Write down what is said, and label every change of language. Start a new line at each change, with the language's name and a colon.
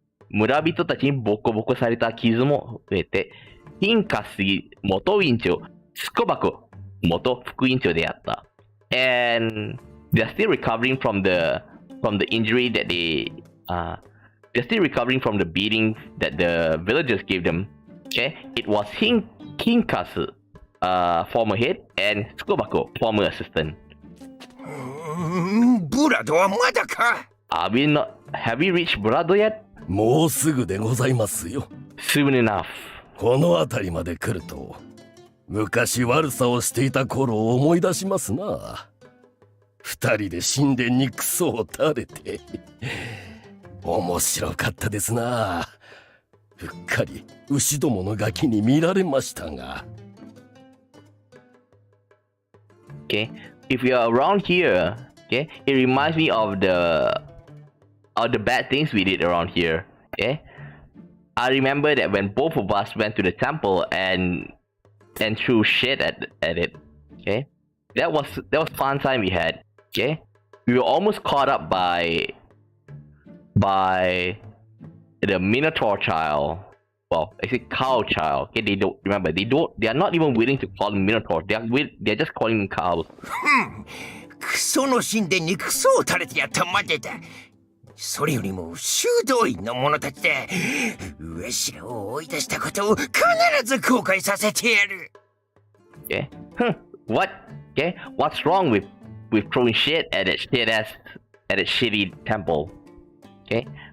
Japanese: 村人たちにボコボコされた傷も増えて、ヒンカス元委員長、スコバコ元副委員長であった。
English: And they're still recovering from the injury that they're still recovering from the beating that the villagers gave them. Okay, it was Hinkasu, former head, and Skobako, former assistant.
Japanese: ブラドはまだか?
English: Have we reached Brado yet?
Japanese: もうすぐでございますよ。
English: Soon enough.
Japanese: この辺りまで来ると、昔悪さをしていた頃を思い出しますな。二人で神殿にクソを垂れて。面白かったですな。うっかり牛どものガキに見られましたが。
English: Okay, if you are around here, Okay, it reminds me of the bad things we did around here. Okay, I remember that when both of us went to the temple and threw shit at it. Okay, that was fun time we had. Okay, we were almost caught up by the Minotaur child. Well, I say cow child. Okay, they are not even willing to call him Minotaur. They're just calling him cows.
Japanese: クソの神殿にクソを垂れてやったまでだ。それよりも修道院の者たちで上白を追い出したことを必ず後悔させてやる。
English: Okay. What? Okay. What's wrong with throwing shit at that shitty temple? Okay.